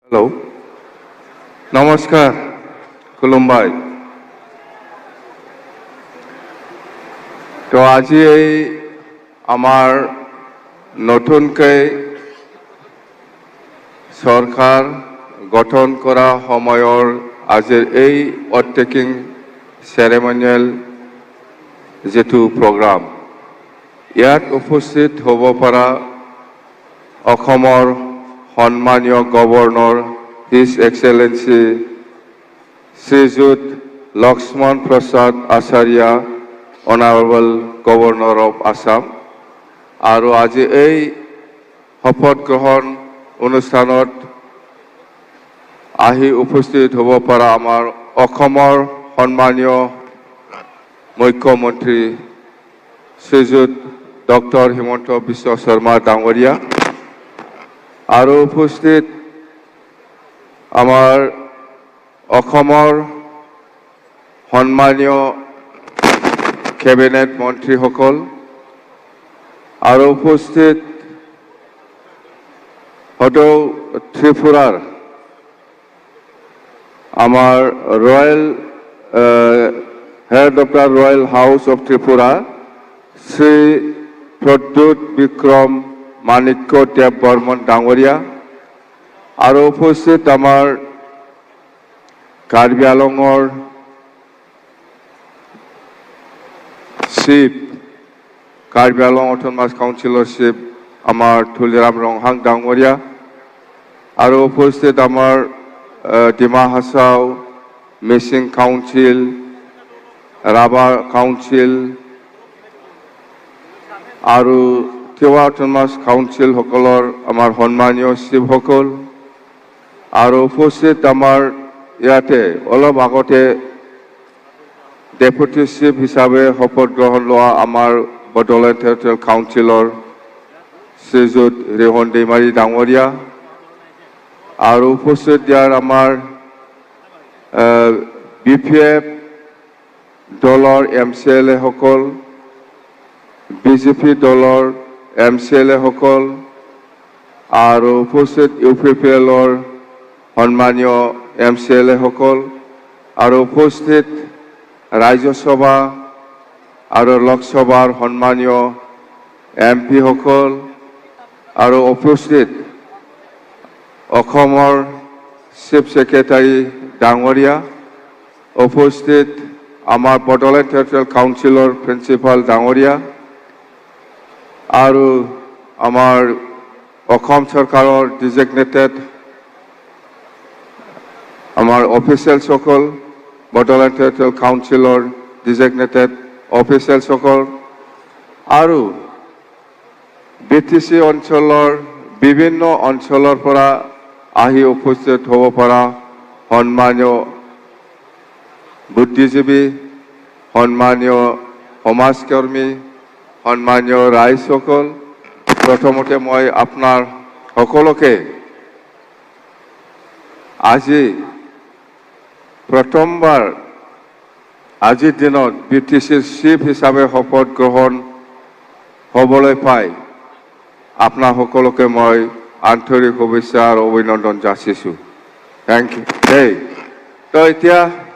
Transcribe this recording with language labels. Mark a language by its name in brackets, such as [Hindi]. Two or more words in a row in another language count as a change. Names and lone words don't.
[Assamese] हेलो नमस्कार खुलुमबाय तो আজি এই আমার নতুনকৈ সরকার গঠন করা সময়ৰ আজিৰ এই [English] attacking ceremonial [Assamese] যেটো প্রোগ্রাম ইয়াত উপস্থিত হ'ব পৰা অসমৰ সম্মানীয় গভর্নর [English] His Excellency [Assamese] শ্রীযুত লক্ষ্মণ প্রসাদ আচার্য [English] Honourable Governor of Assam [Assamese] আর আজি এই শপথ গ্রহণ অনুষ্ঠানত আহি উপস্থিত হ'ব পৰা আমাৰ অসমৰ সম্মানীয় মুখ্যমন্ত্রী শ্রীযুত ডক্টর হিমন্ত বিশ্ব শর্মা ডাঙরিয়া আর উপস্থিত আমার অসমৰ সম্মানীয় কেবিনেট মন্ত্রীসকল আর উপস্থিত সদৌ ত্রিপুরার আমার [English] Royal Head of the Royal House of Tripura [Assamese] শ্রী প্রদ্যুৎ বিক্রম মাণিক্য দেব বর্মন ডাঙরিয়া আর উপস্থিত আমার কার্বি আংলঙৰ চিফ কার্বি আংলং অটোনমাস কাউন্সিলৰ চিফ আমার তুলিরাম রংহাং ডাঙরিয়া আর উপস্থিত আমার ডিমা হাসাও মিচিং কাউন্সিল রাভা কাউন্সিল আর তিৱা অটোনমাস কাউন্সিল সকলৰ আমাৰ সম্মানীয় চিফসকল আর উপস্থিত আমার ইয়াতে অলপ আগতে [English] deputy chief [Assamese] হিসাবে শপথ গ্রহণ লোৱা আমাৰ বড়োলেণ্ড টেৰিটৰিয়েল কাউন্সিলৰ শ্রীযুত ৰেহন दैमारी ডাঙরিয়া আর উপস্থিত ইয়াৰ আমাৰ BPF দলৰ MCLA সকল BJP দলৰ MCLA সকল আর উপস্থিত UPPLৰ সম্মানীয় MCLA সকল আর উপস্থিত রাজ্যসভা আর লোকসভার সম্মানীয় MP সকল আর উপস্থিত অসমৰ [English] chief secretary [Assamese] ডাঙরিয়া উপস্থিত আমার বড়োলেণ্ড টেৰিটৰিয়েল কাউন্সিলৰ প্ৰিন্সিপাল ডাঙরিয়া আর আমার অসম সরকারের ডিজিগনেটেড আমার অফিসিয়াল সকল বড়োলেণ্ড টেৰিটৰিয়েল কাউন্সিলৰ [English] designated official [Assamese] সকল আর BTC অঞ্চলৰ বিভিন্ন অঞ্চলৰ পৰা আহি উপস্থিত হ'ব পৰা সম্মানীয় বুদ্ধিজীৱী সম্মানীয় সমাজকর্মী সম্মানীয় ৰাইজসকল প্রথমতে মই আপনার সকলকে আজি প্রথমবার আজিৰ দিনত BTCৰ চিফ হিসাবে শপথ গ্রহণ হবলৈ পাই আপনার সকলকে মই আন্তরিক শুভেচ্ছা আর অভিনন্দন যাচিছো। [English] thank you. [Assamese] তো এতিয়া